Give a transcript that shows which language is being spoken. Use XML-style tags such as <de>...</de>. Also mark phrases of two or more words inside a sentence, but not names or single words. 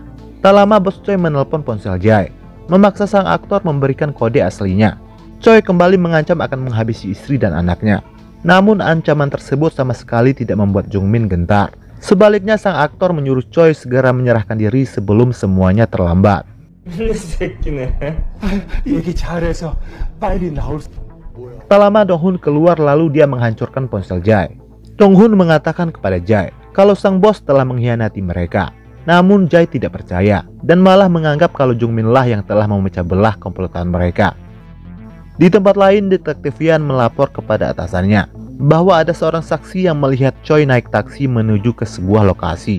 <id>Tak lama bos Choi menelpon ponsel Jae, memaksa sang aktor memberikan kode aslinya. Choi kembali mengancam akan menghabisi istri dan anaknya. Namun ancaman tersebut sama sekali tidak membuat Jungmin gentar. Sebaliknya sang aktor menyuruh Choi segera menyerahkan diri sebelum semuanya terlambat.</id> <ko>얘기 잘해서 빨리 나올 수...</ko> <id>Tak lama Dong-hun keluar lalu dia menghancurkan ponsel Jae. Dong-hun mengatakan kepada Jae kalau sang bos telah mengkhianati mereka. Namun Jae tidak percaya dan malah menganggap kalau Jungmin lah yang telah memecah belah komplotan mereka. Di tempat lain, detektif Yan melapor kepada atasannya bahwa ada seorang saksi yang melihat Choi naik taksi menuju ke sebuah lokasi.</id>